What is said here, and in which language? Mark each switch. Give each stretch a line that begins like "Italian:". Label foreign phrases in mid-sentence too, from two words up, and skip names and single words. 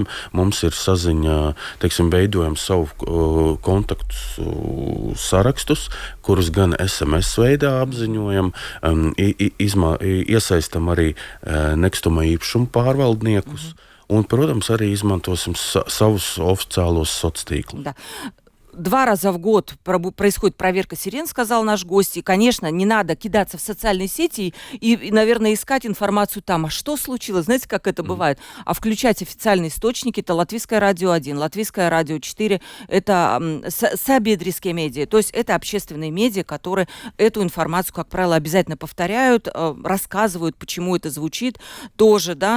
Latvian: Mums ir saziņa, veidojam savu kontaktu sarakstus, kurus gan SMS veidā apziņojam, iesaistam arī nekustamā īpašuma pārvaldniekus, un, protams, arī izmantosim savus oficiālos sociālos tīklus.
Russian: 2 раза в год происходит проверка сирен, сказал наш гость. И, конечно, не надо кидаться в социальные сети и, наверное, искать информацию там. А что случилось? Знаете, как это бывает? А включать официальные источники. Это Латвийское радио 1, Латвийское радио 4. Это сабедрийские медиа. То есть это общественные медиа, которые эту информацию, как правило, обязательно повторяют, рассказывают, почему это звучит тоже, да.